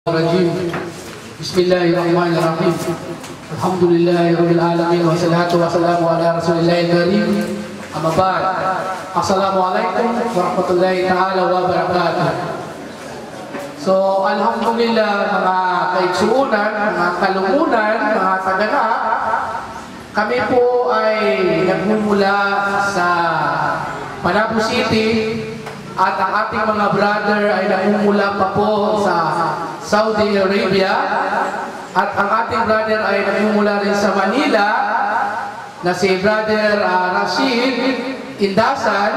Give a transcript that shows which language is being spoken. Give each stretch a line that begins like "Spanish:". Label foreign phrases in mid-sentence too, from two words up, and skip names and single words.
Arabic: الرجيم بسم الله الرحمن الرحيم الحمد لله رب العالمين والصلاة والسلام على رسول الله الكريم أما بعد السلام عليكم ورحمة الله تعالى وبركاته.
Filipino: So alhamdulillah mga kaigsuunan, mga kalumunan, mga tagana, kami po ay nagmumula sa Panabo City at ang ating mga brother ay nagmumula pa po sa Saudi Arabia at ang ating brother ay nagmumula rin sa Manila na si brother Rashid Indasan.